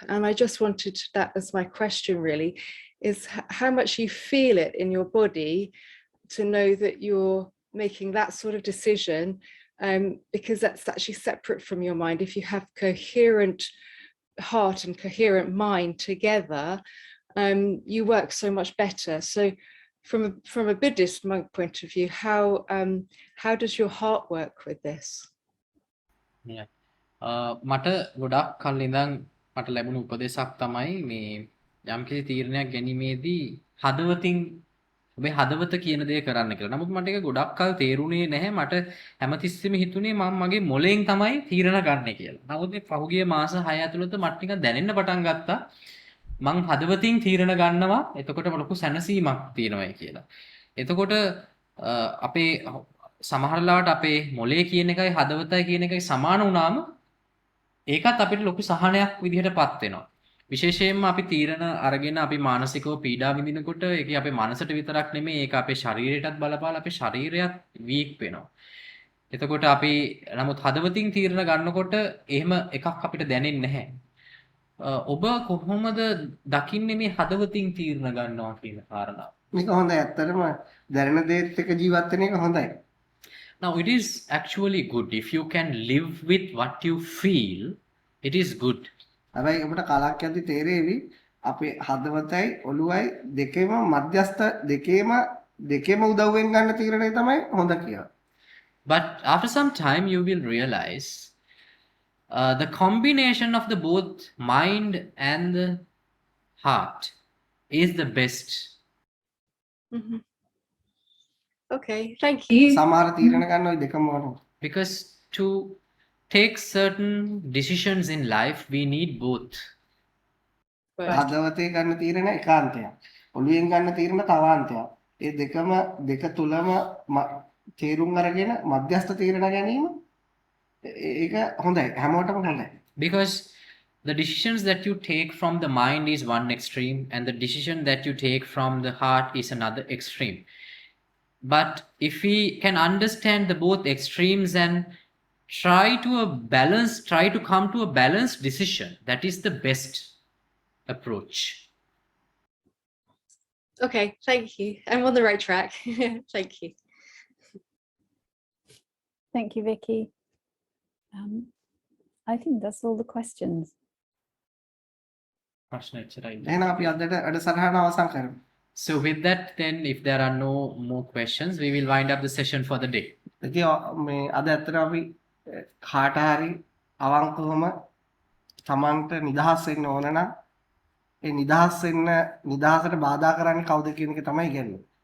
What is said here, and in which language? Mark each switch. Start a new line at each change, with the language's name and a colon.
English: And I just wanted that as my question really, is how much you feel it in your body to know that you're making that sort of decision, because that's actually separate from your mind. If you have coherent heart and coherent mind together, you work so much better. So from a Buddhist monk point of view, how does your heart work with this? Yeah.
Sinhala: මට ගොඩක් කල් ඉඳන් මට ලැබුණු උපදේශයක් තමයි මේ යම්කිසි තීරණයක් ගැනීමේදී හදවතින් ඔබේ හදවත කියන දේ කරන්න කියලා. නමුත් මට ඒක ගොඩක් කල් තේරුණේ නැහැ. මට හැමතිස්සෙම හිතුනේ මම මගේ මොලෙන් තමයි තීරණ ගන්නෙ කියලා. නමුත් මේ පහුගිය මාස 6 ඇතුළත මට නිකන් දැනෙන්න පටන් ගත්තා මං හදවතින් තීරණ ගන්නවා, එතකොට ලොකු සැනසීමක් තියෙනවායි කියලා. එතකොට අපේ සමහර ලාවට අපේ මොලේ කියන එකයි හදවතයි කියන එකයි සමාන වුණාම ඒකත් අපිට ලොකු සහනයක් විදිහටපත් වෙනවා. විශේෂයෙන්ම අපි තීරණ අරගෙන අපි මානසිකව පීඩා විඳිනකොට ඒක අපේ මනසට විතරක් නෙමෙයි, ඒක අපේ ශරීරයටත් බලපාලා අපේ ශරීරයත් වීක් වෙනවා. එතකොට අපි නමුත් හදවතින් තීරණ ගන්නකොට එහෙම එකක් අපිට දැනෙන්නේ නැහැ. ඔබ කොහොමද දකින්නේ මේ හදවතින් තීරණ ගන්නවා කියන කාරණාව? මේක හොඳයි. ඇත්තටම දැනෙන දේත් එක්ක ජීවත් වෙන එක හොඳයි.
English: Now it is actually good if you can live with what you feel. It is good.
Sinhala: හැබැයි අපිට කාලක් යද්දි තේරෙවි අපේ හදවතයි ඔළුවයි දෙකේම මධ්‍යස්ථ දෙකේම දෙකේම උදව්වෙන් ගන්න තීරණය තමයි හොඳ කියලා.
English: But after some time, you will realize the combination of the both mind and the heart is the best. Mhm. Okay, thank you.
Sinhala: සමහර තීරණ ගන්න ওই දෙකම ඕනේ.
English: Because to take certain decisions in life, we need both. Right.
Sinhala: හදවතේ ගන්න තීරණ ඒකාන්තයක්. ඔළුවෙන් ගන්න තීරණ තවාන්තයක්. ඒ දෙක තුලම තීරුම් අරගෙන මධ්‍යස්ථ තීරණ ගැනීම ඒක හොඳයි. හැමෝටම හොඳයි.
English: Because the decisions that you take from the mind is one extreme, and the decision that you take from the heart is another extreme. But if we can understand the both extremes and try to come to a balanced decision, that is the best approach. Okay, thank you. I'm on the right track. Thank you. Thank you, Vicky. I think that's all the questions.
Sinhala: එහෙනම් අපි අදට වැඩසටහන අවසන් කරමු.
English: So with that, then, if there are no more questions, we will wind up the session for the day.
Sinhala: ඉතින් මේ අද ඇත්තට අපි කාට හරි අවංකවම තමන්ට නිදහස් වෙන්න ඕන නම් ඒ නිදහසට බාධා කරන්නේ කවුද කියන එක තමයි කියන්නේ.